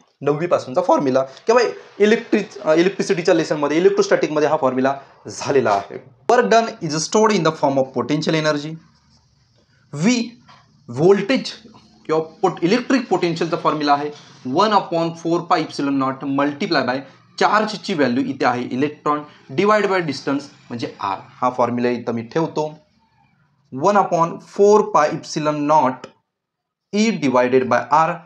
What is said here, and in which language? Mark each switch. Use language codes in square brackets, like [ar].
[mr] 9वी पासूनचा formula किंवा इलेक्ट्रिसिटीच्या लेसनमध्ये, इलेक्ट्रोस्टॅटिकमध्ये हा formula झालेला आहे. [en] Work done is stored in the form of potential energy. [mr] V voltage किंवा इलेक्ट्रिक पोटेन्शियलचा फॉर्म्युला आहे 1/4πε0 मल्टिप्लाय बाय चार्जची व्हॅल्यू इथे आहे इलेक्ट्रॉन डिवाइड बाय डिस्टन्स म्हणजे r. हा फॉर्म्युला इथं मी ठेवतो. 1/4πε0 E डिवायडेड बाय r.